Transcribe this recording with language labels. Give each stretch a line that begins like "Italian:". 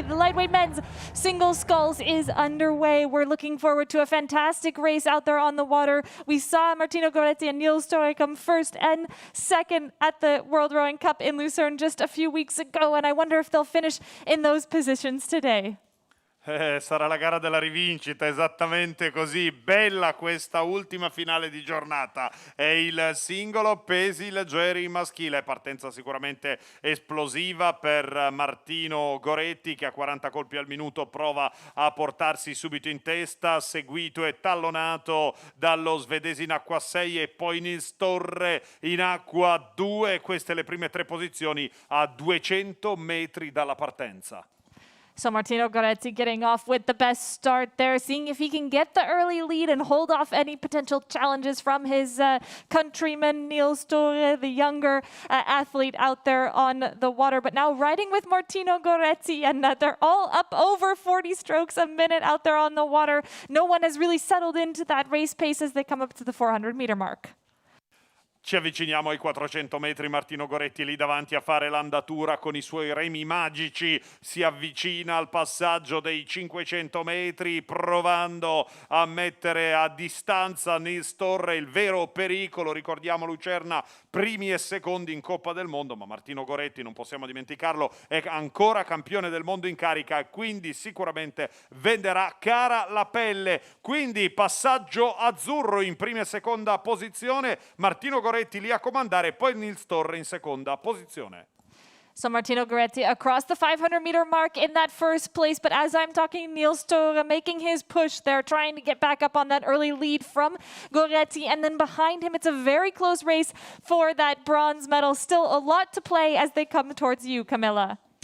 English: The lightweight men's single sculls is underway. We're looking forward to a fantastic race out there on the water. We saw Martino Goretti and Nils Torre come first and second at the World Rowing Cup in Lucerne just a few weeks ago, and I wonder if they'll finish in those positions today.
Italian: Sarà la gara della rivincita, esattamente così. Bella questa ultima finale di giornata. È il singolo pesi leggeri maschile. Partenza sicuramente esplosiva per Martino Goretti, che a 40 colpi al minuto prova a portarsi subito in testa, seguito e tallonato dallo svedese in acqua 6 e poi Nils Torre in acqua 2. Queste le prime tre posizioni a 200 metri dalla partenza.
English: So Martino Goretti getting off with the best start there, seeing if he can get the early lead and hold off any potential challenges from his countryman Nils Torre, the younger athlete out there on the water. But now riding with Martino Goretti, and they're all up over 40 strokes a minute out there on the water. No one has really settled into that race pace as they come up to the 400-meter mark.
Italian: Ci avviciniamo ai 400 metri, Martino Goretti lì davanti a fare l'andatura con i suoi remi magici, si avvicina al passaggio dei 500 metri provando a mettere a distanza Nils Torre, il vero pericolo. Ricordiamo Lucerna primi e secondi in Coppa del Mondo, ma Martino Goretti, non possiamo dimenticarlo, è ancora campione del mondo in carica e quindi sicuramente venderà cara la pelle. Quindi passaggio azzurro in prima e seconda posizione, Martino Goretti lì a comandare, poi Nils Torre in seconda posizione.
English: So Martino Goretti across the 500-meter mark in that first place. But as I'm talking, Niels Tore making his push there, trying to get back up on that early lead from Goretti. And then behind him, it's a very close race for that bronze medal. Still a lot to play as they come towards you, Camilla.